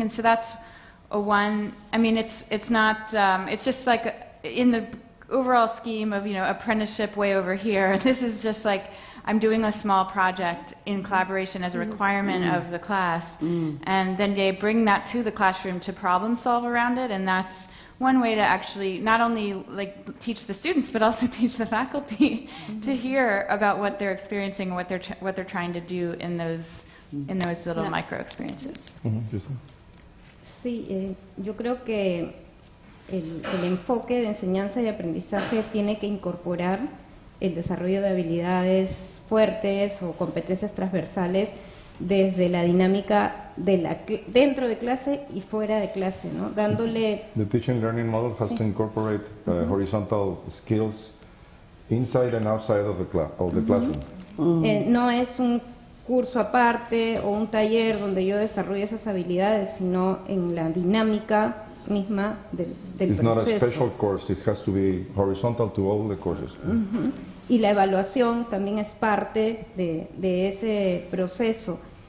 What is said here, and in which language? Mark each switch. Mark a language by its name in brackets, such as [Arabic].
[English] And so that's a one, I mean, it's not, it's just like in the overall scheme of, apprenticeship way over here, this is just like, I'm doing a small project in collaboration as a requirement of the class, and then they bring that to the classroom to problem solve around it, and that's one way to actually not only like teach the students but also teach the faculty to hear about what they're experiencing and what they're trying to do in those little micro experiences. [Spanish] Sí, yo creo que el enfoque de enseñanza y aprendizaje tiene que incorporar el desarrollo de habilidades fuertes o competencias transversales desde la dinámica dentro de clase y fuera de clase, ¿no? Dándole... [English] The teaching learning model has to incorporate horizontal skills inside and outside of the classroom. [Spanish] No es un curso aparte o un taller donde yo desarrolle esas habilidades, sino en la dinámica misma del [English] It's [Spanish] proceso. [English] not a special course, it has to be horizontal to all the courses. [Spanish] Y la evaluación también es parte de ese proceso.